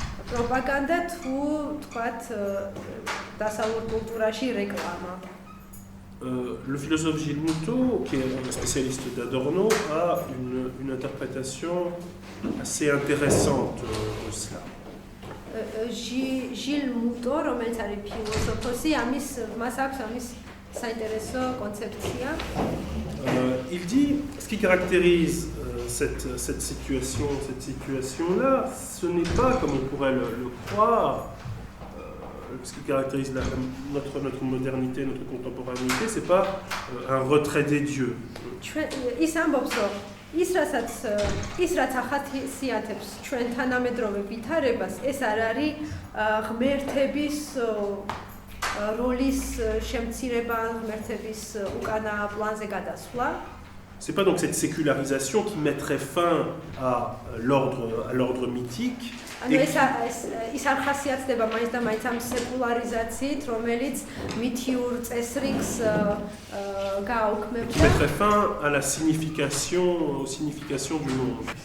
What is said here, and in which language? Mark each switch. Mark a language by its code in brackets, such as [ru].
[ka] პროპაგანდა თუ თქვათ დასავლურ კულტურაში რეკლამა. [fr] Le philosophe Gilles Moutot, qui est un spécialiste d'Adorno, a une interprétation assez intéressante de cela. [ka] Gilles Moutot, რომელიც არის ფილოსოფოსი, მას აქვს ამის საინტერესო კონცეფცია. [fr] Il dit, ce qui caractérise cette situation-là, ce n'est pas, comme on pourrait le croire, ce qui caractérise notre modernité, notre contemporanéité, c'est pas un retrait des dieux. [ka] ის ამბობს, რომ ის რაც ახასიათებს ჩვენ თანამედროვე ვითარებას, ეს არ არის ღმერთების როლის შემცირება, ღმერთების უკანა პლანზე გადასვლა. [fr] C'est pas donc cette sécularisation qui mettrait fin à l'ordre mythique. [ka] ის არ ხასიათდება მაინც და მაინც ამ სეკულარიზაციით, რომელიც მითიურ წესრიგს გააუქმებდა. [fr] Qui mettrait fin à la signification du monde.